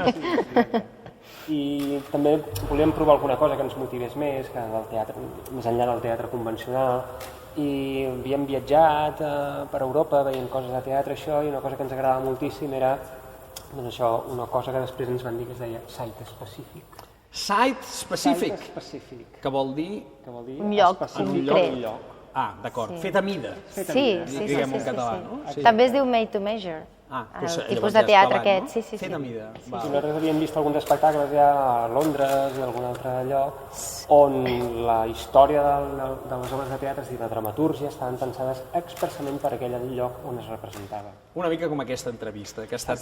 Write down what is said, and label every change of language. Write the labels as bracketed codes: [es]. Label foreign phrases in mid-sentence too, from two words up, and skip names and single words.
[ca] I també volíem provar alguna cosa que ens motivés més, que el teatre, més enllà del teatre convencional, i havíem viatjat per Europa veient coses de teatre, això, i una cosa que ens agradava moltíssim era doncs això, una cosa que després ens van dir que es deia site específic. Site específic, Site específic, que vol dir... Un lloc específic. concret. Un lloc. Ah, d'acord, fet a mida. Sí. Diguem en català, no? Sí. També es diu [en] made to measure. [ca] Doncs El llavors tipus ja de és teatre clavat, aquest, no? sí. Fet a mida. I nosaltres havíem vist alguns espectacles ja a Londres i a algun altre lloc on la història de les obres de teatre i la dramatúrgia estaven pensades expressament per aquell lloc on es representava. Una mica com aquesta entrevista, que ha estat